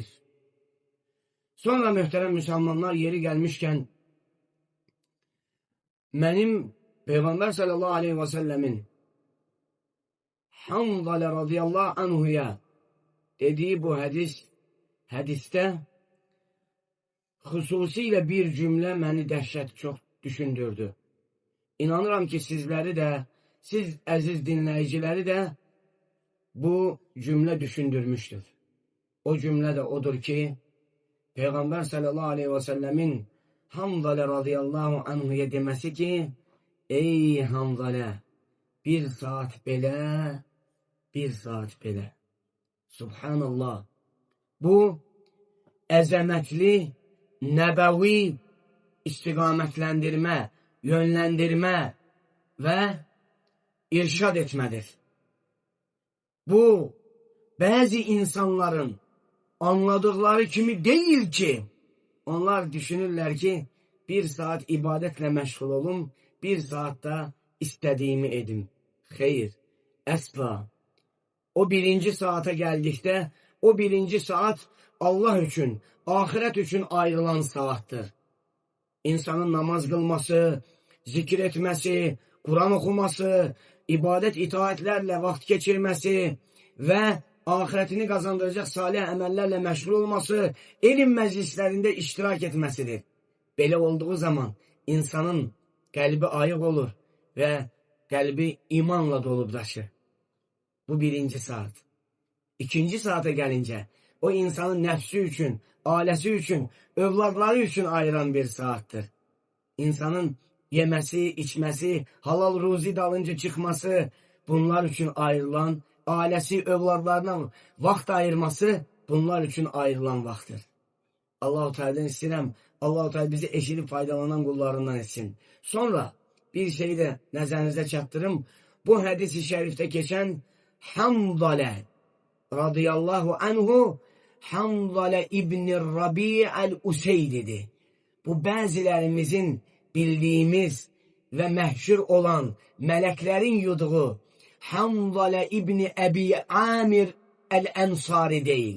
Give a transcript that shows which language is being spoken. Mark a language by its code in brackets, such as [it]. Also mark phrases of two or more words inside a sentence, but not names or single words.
[az] Sonra möhtərəm Müslümanlar, [tr] yeri gelmişken benim Peygamber [ar] sallallahu aleyhi ve sellemin [tr] Hanzale [ar] radıyallahu anhu'ya [tr] dediği bu hadiste [az] xüsusilə bir cümle məni dəhşət çox düşündürdü. İnanıram ki sizləri də, siz əziz dinləyiciləri də bu cümle düşündürmüştür. O cümle de odur ki, Peygamber [ar] sallallahu aleyhi ve sellemin [az] Hanzale [ar] radıyallahu anhu'ya [az] demesi ki, ey Hanzale, bir saat belə, bir saat belə. Subhanallah. Bu əzəmətli, nəbəvi istiqamətləndirmə, yönləndirmə və irşad etmədir. Bu, bəzi insanların anladıkları kimi değil ki, onlar düşünürlər ki, [tr] bir saat ibadetle meşgul olun, bir saatte istediğimi edin. Hayır, asla. [az] O birinci saate geldikdə, o birinci saat Allah üçün, ahiret üçün ayrılan saattir. [tr] İnsanın namaz kılması, zikir etmesi, Kur'an okuması, ibadet itaatlerle vakit geçirmesi ve ahiretini kazandıracak [az] salih əməllərlə məşğul olması, elm məclislərində iştirak [tr] etmesidir. [az] Belə olduğu [tr] zaman insanın kalbi ayıq olur ve kalbi imanla dolup taşır. Bu birinci saat. İkinci saate gelince o insanın nefsi üçün, ailesi üçün, [az] övladları üçün ayıran [tr] bir saattir. [az] İnsanın yemesi, içmesi, halal ruzi dalınca çıkması, bunlar üçün ayrılan, ailesi, övladlarına vaxt ayırması, bunlar üçün ayrılan vaxtdır. Allah-u Teala'dan istəyirəm, Allah-u Teala bizi eşidib faydalanan qullarından etsin. Sonra bir şeyi de nəzərinizə çatdırım. Bu hədis-i şərifdə keçən Hamdale radıyallahu anhu, Hamdale İbn-i Rabi'el-Useydi'dir. Bu bəzilərimizin bildiğimiz ve məhşur olan meleklerin yuduğu Hamdale İbn-i Ebi Amir el-Ensari değil.